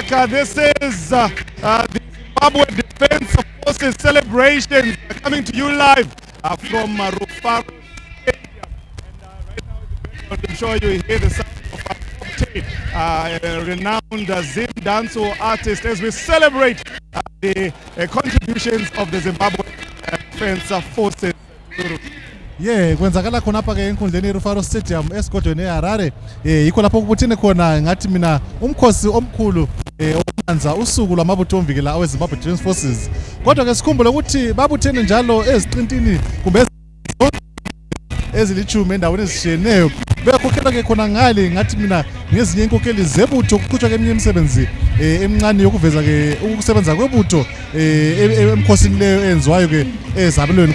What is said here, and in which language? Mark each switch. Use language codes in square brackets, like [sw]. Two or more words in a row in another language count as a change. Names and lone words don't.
[en] This is the Zimbabwe Defense Forces celebrations coming to you live from Rufaro Stadium. And right now, I'm sure you hear the sound of a renowned Zim dancehall artist as we celebrate the contributions of the Zimbabwe Defense Forces. [nd] kwenzakala khona apha ke enkundleni Rufaro Stadium esigodweni eHarare yikho lapho kubuthene khona ngathi mina umkhosi omkhulu omanza usuku lwamabutho omvikela aweZimbabwe Defense Forces. Kodwa ke sikhumbule ukuthi babuthene njalo eziqintini kumbe ezilichume endaweni ezishiyeneyo bekhokhela ke khona ngale ngathi mina ngezinye inkokeli zebutho ukuqhutshwa keminye imisebenzi emncane yokuveza ke ukusebenza kwebutho emkhosini leyo enziwayo ke ezabelweni.